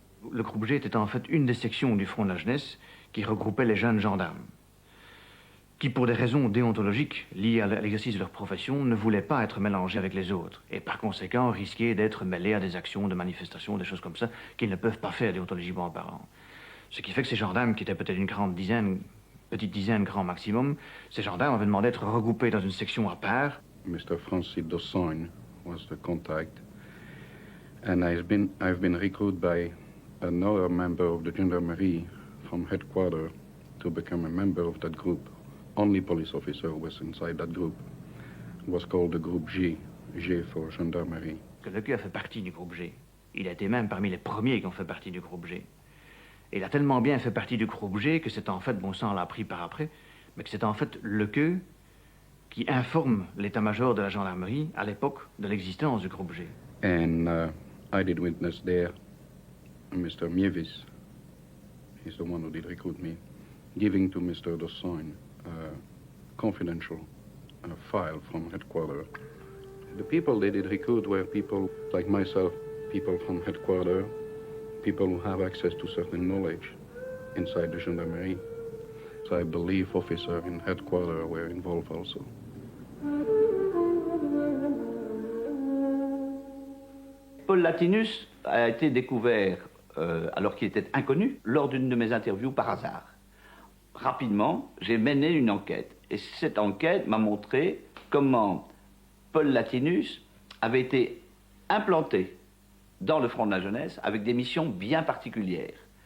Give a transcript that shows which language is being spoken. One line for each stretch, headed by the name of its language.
French: Le groupe G était en fait une des sections du Front de la Jeunesse qui regroupait les jeunes gendarmes, qui pour des raisons déontologiques liées à l'exercice de leur profession ne voulaient pas être mélangés avec les autres et par conséquent risquaient d'être mêlés à des actions de manifestations, des choses comme ça qu'ils ne peuvent pas faire déontologiquement parlant. Ce qui fait que ces gendarmes, qui étaient peut-être une petite dizaine grand maximum, ces gendarmes avaient demandé d'être regroupés dans une section à part.
English: Mr. Francis Dossogne was the contact, and I've been recruited by another member of the gendarmerie from headquarters to become a member of that group. Only police officer was inside that group. It was called the Group G, G for gendarmerie.
French: Le Q a fait partie du groupe G. Il a été même parmi les premiers qui ont fait partie du groupe G. Et il a tellement bien fait partie du groupe G que c'est en fait, bon ça on l'a appris par après, mais que c'est en fait le Q qui informe l'état-major de la gendarmerie à l'époque de l'existence du groupe G.
English: And I did witness there Mr. Mievis, he's the one who did recruit me, giving to Mr. Dossogne confidential file from headquarters. The people they did recruit were people like myself, people from headquarters, people who have access to certain knowledge inside the gendarmerie. So I believe officers in headquarters were involved also.
French: Paul Latinus a été découvert, alors qu'il était inconnu, lors d'une de mes interviews par hasard. Rapidement, j'ai mené une enquête. Et cette enquête m'a montré comment Paul Latinus avait été implanté dans le Front de la Jeunesse avec des missions bien particulières.